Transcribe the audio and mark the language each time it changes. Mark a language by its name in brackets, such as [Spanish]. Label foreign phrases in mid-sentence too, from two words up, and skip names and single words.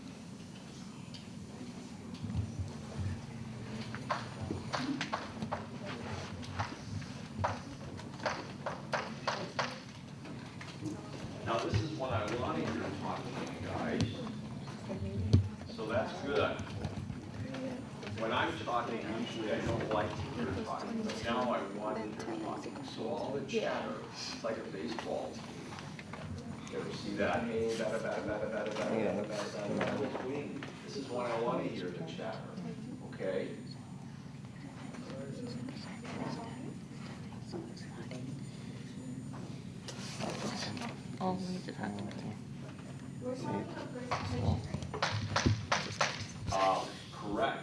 [English] Now this is what I want to hear talking to you guys. So that's good. When I'm talking, usually I don't like to hear talking, but now I want to hear talking. So all the chatter, it's like a baseball team. You ever see that? Hey, bada, bada, bada, bada, bada, bada, bada, bada, bada, swing. This is what I want to hear the chatter, okay? Oh, we just have to Correct.